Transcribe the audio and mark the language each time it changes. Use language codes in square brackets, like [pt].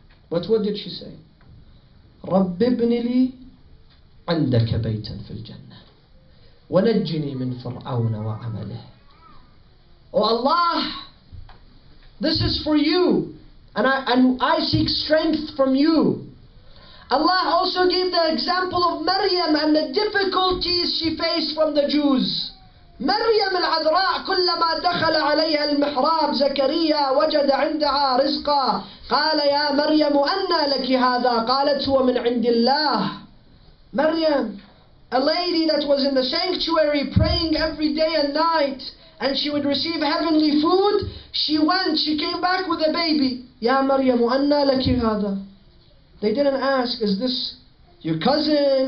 [en] But what did she say? [ar] رَبِّ ابْنِ لِي عِنْدَكَ بَيْتًا فِي الْجَنَّةِ وَنَجِّنِي مِنْ فِرْعَوْنَ وَعَمَلِهِ. [en] Oh Allah, this is for you, and I seek strength from you. Allah also gave the example of Maryam and the difficulties she faced from the Jews. [ar] مريم العذراء كلما دخل عليها المحراب زكريا وجد عندها رزقا قال يا مريم أنى لك هذا قالت هو من عند الله. [en] Maryam, a lady that was in the sanctuary praying every day and night, and she would receive heavenly food, she came back with a baby. [ar] يا مريم أنى لك هذا. [en] They didn't ask, is this your cousin?